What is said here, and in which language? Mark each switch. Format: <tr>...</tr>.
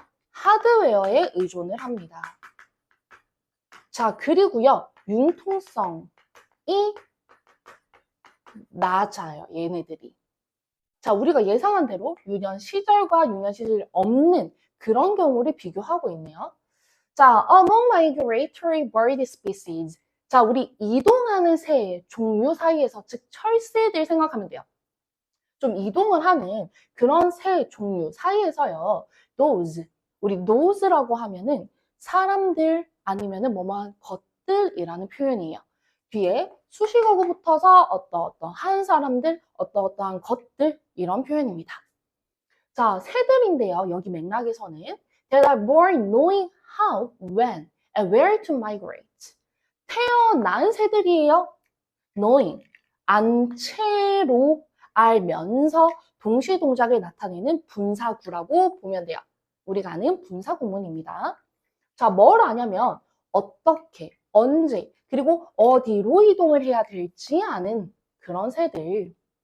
<ko>하드웨어에 의존을 합니다. 자, 그리고요, 융통성이 낮아요, 얘네들이. 자, 우리가 예상한 대로 유년 시절과 유년 시절 없는 그런 경우를 비교하고 있네요. 자,</ko> <en>among migratory bird species.</en> <ko>자, 우리 이동하는 새 종류 사이에서, 즉 철새들 생각하면 돼요. 좀 이동을 하는 그런 새 종류 사이에서요. those, 우리 those라고 하면은 사람들 아니면은 뭐뭐한 것들이라는 표현이에요. 뒤에 수식어가 붙어서 어떠한 사람들, 어떠한 것들 이런 표현입니다. 자, 새들인데요. 여기 맥락에서는</ko> <en>that are born knowing how, when, and where to migrate.</en> <ko>태어난 새들이에요. knowing, 안채로 알면서 동시 동작을 나타내는 분사구라고 보면 돼요. 우리가 아는 분사 구문입니다. 자, 뭘 아냐면 어떻게, 언제, 그리고 어디로 이동을 해야 될지 아는 그런 새들.</ko>